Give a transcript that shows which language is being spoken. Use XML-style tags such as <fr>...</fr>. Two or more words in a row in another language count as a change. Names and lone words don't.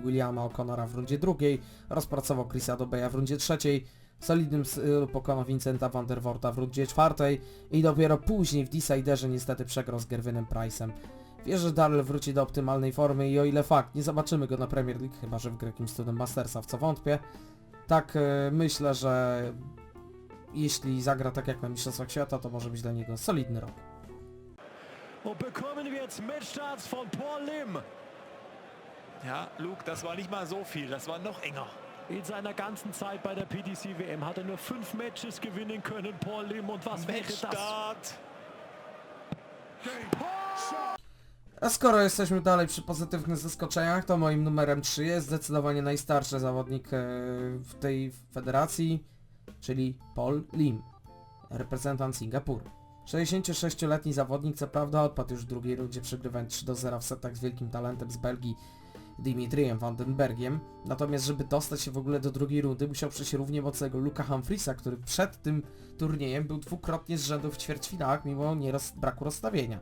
<pl>Williama O'Connora w rundzie drugiej, rozpracował Chrisa Dobeya w rundzie trzeciej, w solidnym stylu pokonał Vincenta van der Worta w rundzie czwartej i dopiero później w Deciderze niestety przegrał z Gervinem Price'em. Wierzę, że Darryl wróci do optymalnej formy i o ile fakt, nie zobaczymy go na Premier League, chyba że wygra jakimś cudem Mastersa, w co wątpię, tak myślę, że jeśli zagra tak jak na Mistrzostwach Świata, to może być dla niego solidny rok.</pl> <de>Und bekommen wir jetzt Matchstarts von Paul Lim. Ja, Luke, das war nicht mal so viel, das war noch enger. In seiner ganzen Zeit bei der PDC WM hat er nur 5 Matches gewinnen können, Paul Lim. Und was wäre das? Start.</de> <pl>A skoro jesteśmy dalej przy pozytywnych zaskoczeniach, to moim numerem 3 jest zdecydowanie najstarszy zawodnik w tej federacji, czyli Paul Lim, reprezentant Singapuru. 66-letni zawodnik co prawda odpadł już w drugiej rundzie, przegrywając 3-0 w setach z wielkim talentem z Belgii Dimitrijem Vandenbergiem, natomiast żeby dostać się w ogóle do drugiej rundy musiał przejść równie mocnego Luka Humphriesa, który przed tym turniejem był dwukrotnie z rzędu w ćwierćfinałach mimo braku rozstawienia.</pl>